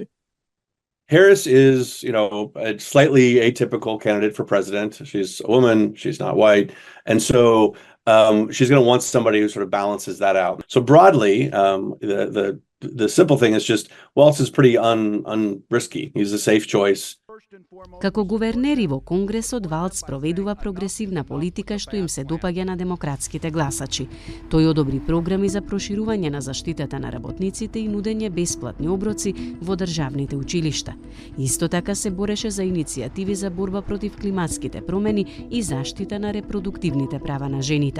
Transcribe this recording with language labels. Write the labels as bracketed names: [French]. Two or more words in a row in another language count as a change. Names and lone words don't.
[English] Harris is, a slightly atypical candidate for president. She's a woman, she's not white. And so she's going to want somebody who sort of balances that out. So broadly, the simple thing is just Walz is pretty unrisky. He's a safe choice. [Macedonian] Како гувернери во Конгресот, Валц проведува прогресивна политика што им се допаѓа на демократските гласачи. Тој одобри програми за проширување на заштитата на работниците и нудење бесплатни оброци во државните училишта. Исто така се бореше за иницијативи за борба против климатските промени и заштита на репродуктивните права на жените.